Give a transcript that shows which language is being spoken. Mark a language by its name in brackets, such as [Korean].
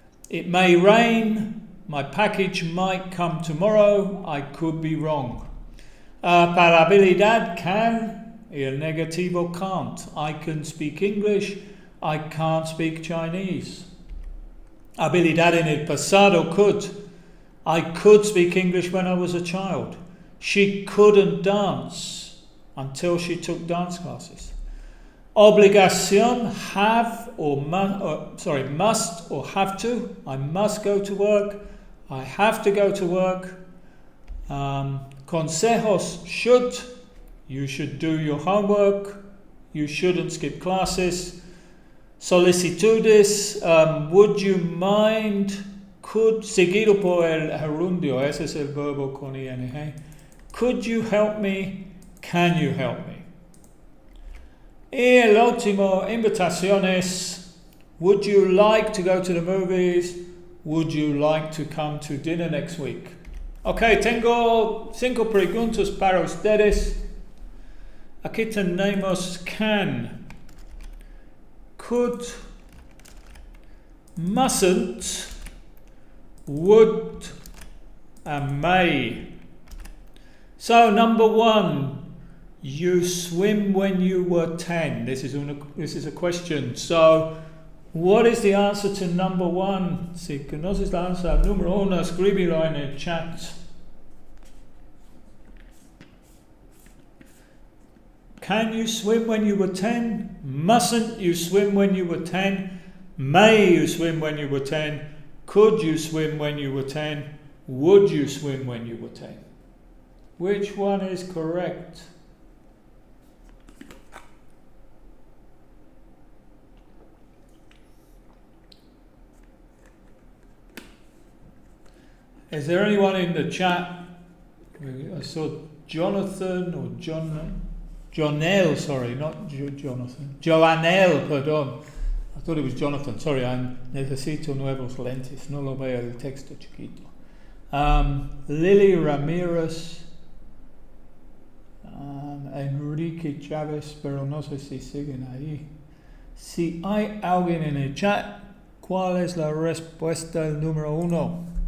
[English] It may rain. My package might come tomorrow. I could be wrong. [Spanish] Para habilidad can y el negativo can't. [English] I can speak English, I can't speak Chinese. [Spanish] Habilidad en el pasado could. [English] I could speak English when I was a child. She couldn't dance until she took dance classes. [Spanish] Obligación, have or must or have to. [English] I must go to work. I have to go to work. [Spanish] Consejos, should. [English] You should do your homework. You shouldn't skip classes. [Spanish] Solicitudes, would you mind, could, seguido por el gerundio, ese es el verbo con ing. [English] Could you help me? Can you help me? [Spanish] Y el último, invitaciones. [English] Would you like to go to the movies? Would you like to come to dinner next week? [Spanish] Ok, tengo 5 preguntas para ustedes. Aquí tenemos can, could, mustn't, would, and may. [English] So number 1. You swim when you were 10. This is a question. So, what is the answer to number 1? [Spanish] Si conoces la answer al número 1, escríbelo en el chat. [English] Can you swim when you were 10? Mustn't you swim when you were 10? May you swim when you were 10? Could you swim when you were 10? Would you swim when you were 10? Which one is correct? Is there anyone in the chat? I saw Jonathan or Jonelle, sorry, not Jonathan. Joanelle, [Spanish] perdón. [English] I thought it was Jonathan. [Spanish] Sorry, necesito nuevos lentes. No lo veo el texto chiquito. Lily Ramirez. Enrique Chávez, pero no sé si siguen ahí. Si hay alguien en el chat, ¿cuál es la respuesta al número 1?